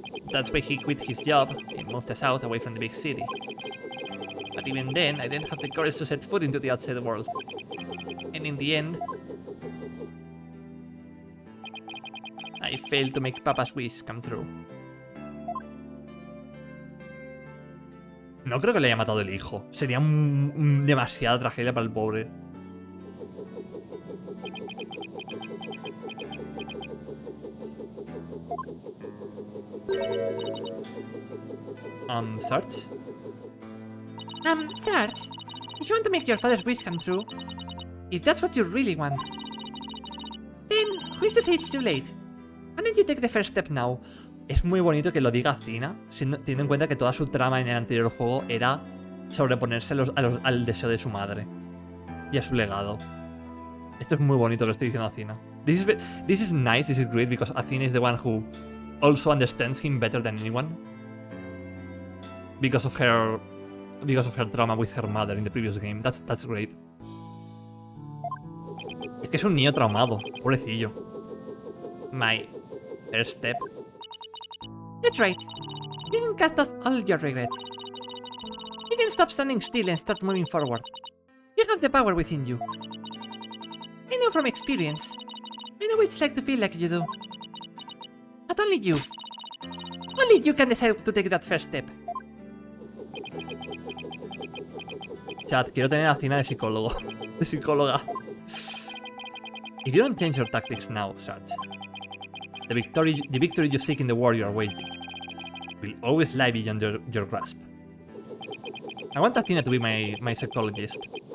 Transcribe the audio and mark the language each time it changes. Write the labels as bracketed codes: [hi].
[en] That's why he quit his job and moved us out away from the big city. But even then, I didn't have the courage to set foot into the outside world. And in the end, I failed to make Papa's wish come true. [es] No creo que le haya matado el hijo. Sería demasiada tragedia para el pobre. [en] Sarge? Sarge, if you want to make your father's wish come true, if that's what you really want, then who's to say it's too late? Why don't you take the first step now? [es] Es muy bonito que lo diga Cina, teniendo en cuenta que toda su trama en el anterior juego era sobreponerse al deseo de su madre y a su legado. Esto es muy bonito, lo estoy diciendo a Cina. [en] This is nice, this is great, because Athena is the one who also understands him better than anyone. Because of her trauma with her mother in the previous game. That's great. [es] Es que es un niño traumado, pobrecillo. [en] My first step. That's right. You can cast off all your regret. You can stop standing still and start moving forward. You have the power within you. I know from experience. I know what it's like to feel like you do. But only you can decide to take that first step. [es] Chat, quiero tener a Cina de psicólogo. De psicóloga. [en] If you don't change your tactics now, Sarge, the victory you seek in the war you are waging will always lie beyond your grasp. I want Athena to be my psychologist.